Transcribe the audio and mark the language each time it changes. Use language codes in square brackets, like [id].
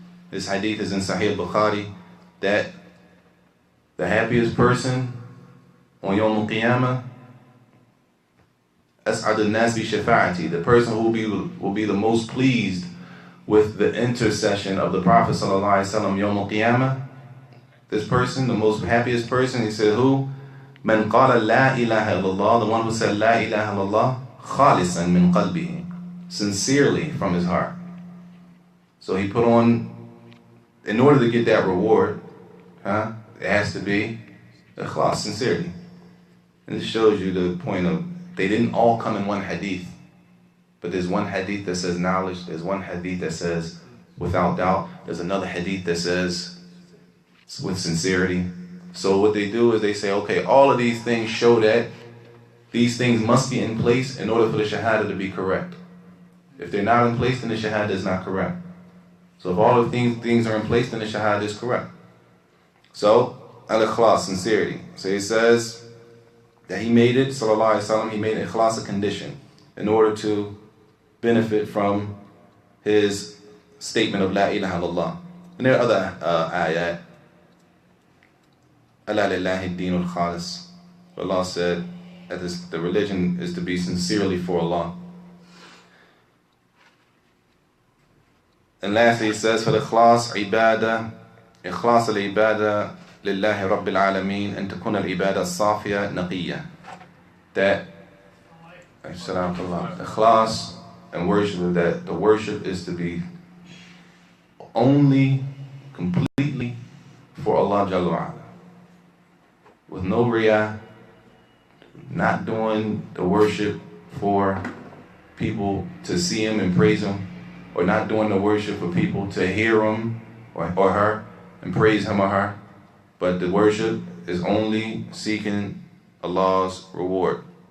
[en] This hadith is in Sahih Bukhari, that the happiest person on Yawm al-Qiyamah, [ar] أسعد الناس بشفاعتي, [en] the person who will be the most pleased with the intercession of the Prophet sallallahu alaihi wasallam Yawm al-Qiyamah. This person, the most happiest person, he said, who? [ar] من قال لا إله إلا الله, [en] the one who said [ar] لا إله إلا الله خالصا من قلبه, [en] sincerely from his heart. So he put on, in order to get that reward, it has to be ikhlas, sincerity. And this shows you the point of, they didn't all come in one hadith, but there's one hadith that says knowledge, there's one hadith that says without doubt, there's another hadith that says with sincerity. So what they do is they say, okay, all of these things show that these things must be in place in order for the Shahadah to be correct. If they're not in place, then the Shahadah is not correct. So if all of these things are in place, then the Shahadah is correct. So, al-ikhlas, sincerity. So he says that he made it, sallallahu alaihi wasallam, he made ikhlas a condition in order to benefit from his statement of la ilaha illallah. And there are other ayat. [ar] Allah lillahi ad-deenul khalis. [en] Allah said that the religion is to be sincerely for Allah. And lastly, he says, [ar] فَالْإِخْلَاص عِبَادَةً إِخْلَاص الْعِبَادَةِ لِلَّهِ رَبِّ الْعَالَمِينَ أَن تَكُونَ الْعِبَادَةَ الصَّافِيَةَ نَقِيَّةً. [en] That ikhlas and worship, that the worship is to be only, completely for Allah Jalla wa'ala. With no riyah, not doing the worship for people to see him and praise him, or not doing the worship for people to hear him or her and praise him or her, but the worship is only seeking Allah's reward.